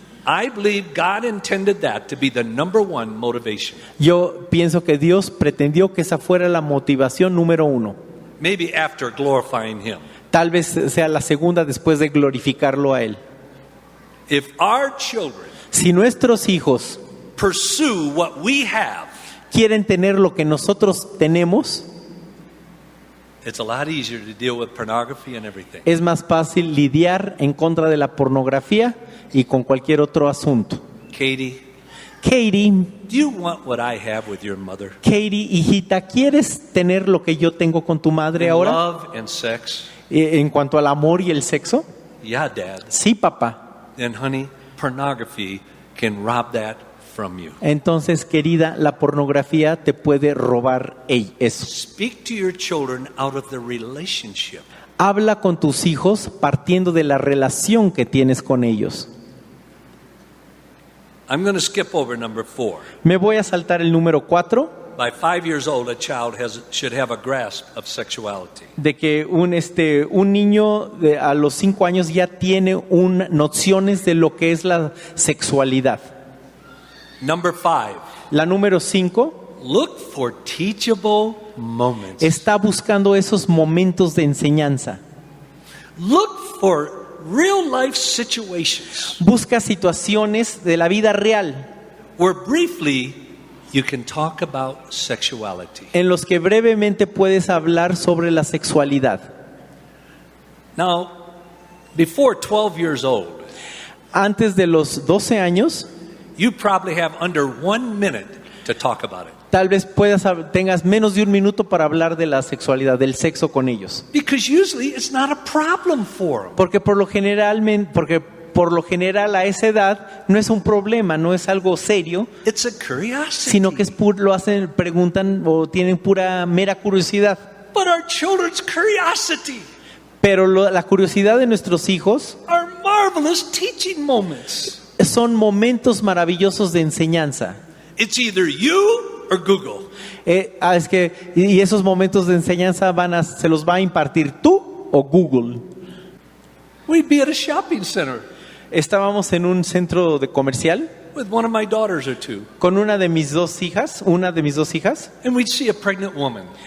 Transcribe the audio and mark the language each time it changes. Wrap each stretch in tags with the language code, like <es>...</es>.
<en>I believe God intended that to be the number one motivation.</en> <es>Yo pienso que Dios pretendió que esa fuera la motivación número uno.</es> <en>Maybe after glorifying Him.</en> <es>Tal vez sea la segunda después de glorificarlo a Él.</es> <en>If our children</en> <es>Si nuestros hijos</es> <en>pursue what we have,</en> <es>quieren tener lo que nosotros tenemos,</es> <en>it's a lot easier to deal with pornography and everything.</en> <es>es más fácil lidiar en contra de la pornografía y con cualquier otro asunto.</es> <en>Katie,</en> <es>Katie,</es> <en>do you want what I have with your mother?</en> <es>hijita, ¿quieres tener lo que yo tengo con tu madre</es> <en>In</en> <es>ahora?</es> <en>love and sex?</en> <es>En cuanto al amor y el sexo,</es> <en>Yeah, Dad.</en> <es>sí, papá.</es> <en>Then, honey, pornography can rob that from you.</en> <es>Entonces, querida, la pornografía te puede robar eso.</es> <en>Speak to your children out of the relationship.</en> <es>Habla con tus hijos partiendo de la relación que tienes con ellos.</es> <en>I'm going to skip over number 4.</en> <es>Me voy a saltar el número 4,</es> <en>By 5 years old, a child should have a grasp of sexuality.</en> <es>de que un niño a los 5 años ya tiene nociones de lo que es la sexualidad.</es> <en>Number 5,</en> <es>La número 5,</es> <en>look for teachable moments.</en> <es>está buscando esos momentos de enseñanza.</es> <en>Look for real life situations</en> <es>Busca situaciones de la vida real</es> <en>where briefly you can talk about sexuality.</en> <es>en los que brevemente puedes hablar sobre la sexualidad.</es> <en>Now, before 12 years old,</en> <es>Antes de los 12 años,</es> <en>you probably have under 1 minute to talk about it.</en> <es>tal vez tengas menos de un minuto para hablar de la sexualidad, del sexo con ellos.</es> <en>Because usually it's not a problem for them.</en> <es>Porque por lo general a esa edad no es un problema, no es algo serio,</es> <en>It's a curiosity.</en> <es>sino que preguntan o tienen pura mera curiosidad.</es> <en>But our children's curiosity</en> <es>Pero la curiosidad de nuestros hijos</es> <en>are marvelous teaching moments.</en> <es>son momentos maravillosos de enseñanza.</es> <en>It's either you or Google.</en> <es>Y esos momentos de enseñanza se los va a impartir tú o Google.</es> <en>We'd be at a shopping center</en> <es>Estábamos en un centro comercial</es> <en>with one of my daughters or two,</en> <es>con una de mis dos hijas,</es> <en>and we'd see a pregnant woman.</en>